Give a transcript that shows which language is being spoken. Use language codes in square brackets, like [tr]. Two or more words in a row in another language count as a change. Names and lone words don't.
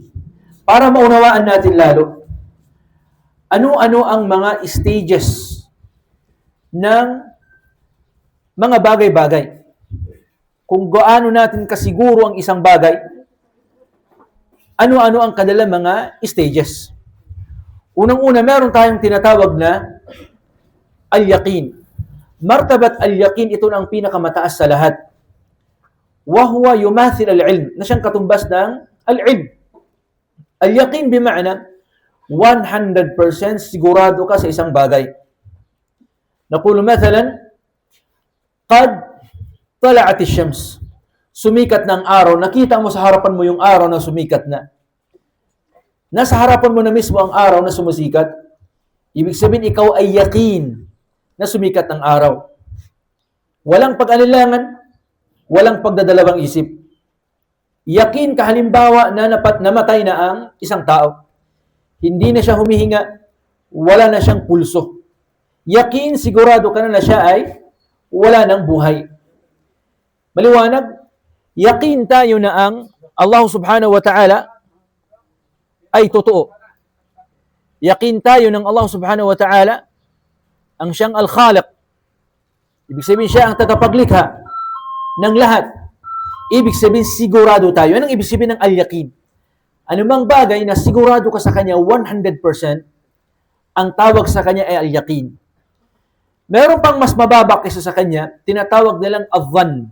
[tl] Para maunawaan natin lalo, ano-ano ang mga stages ng mga bagay-bagay. Kung gaano natin kasiguro ang isang bagay, ano-ano ang kanilang mga stages. Unang-una, meron tayong tinatawag na al-yaqin. [ar] مرتبة اليقين, [tl] ito na ang pinakamataas sa lahat. [ar] وهو يمثل العلم, [tl] na siyang katumbas ng al-ilm. [ar] اليقين بمعنى [tl] 100% sigurado ka sa isang bagay. [ar] نقول مثلا، قد طلعت الشمس. [tl] Sumikat na ang araw, nakita mo sa harapan mo yung araw na sumikat na. Nasa harapan mo na mismo ang araw na sumisikat, ibig sabihin ikaw ay yaqin na sumikat ang araw. Walang pag-anilangan, walang pagdadalawang isip. Yaqin kahalimbawa na namatay na ang isang tao. Hindi na siya humihinga, wala na siyang pulso. Yaqin, sigurado ka na siya ay wala ng buhay. Maliwanag, yaqin tayo na ang Allah [ar] سبحانه وتعالى [tl] ay totoo. Yaqin tayo ng Allah [ar] سبحانه وتعالى [tl] ang siyang al-khaliq. Ibig sabihin siya ang tagapaglikha ng lahat. Ibig sabihin sigurado tayo. Anong ibig sabihin ng al-yaqin? Anumang bagay na sigurado ka sa kanya 100%, ang tawag sa kanya ay al-yaqin. Meron pang mas mababa kaysa sa kanya, tinatawag nilang adh-dhann.